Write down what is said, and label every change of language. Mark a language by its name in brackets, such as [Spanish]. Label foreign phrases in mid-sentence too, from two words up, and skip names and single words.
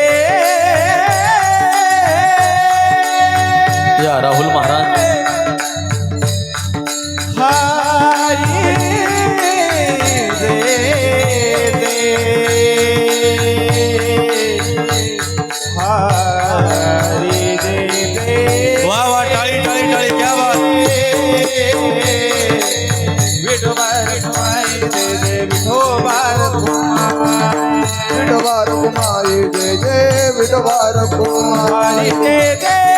[Marathi] या राहुल महाराज हरी दे दे हरी दे दे वाह वाह टाळी टाळी टाळी [Hindi] क्या बात [Marathi] विठोबार घुमाई दे दे विठोबार घुमाई विठोबार घुमाई दे दे विठोबार घुमाई दे दे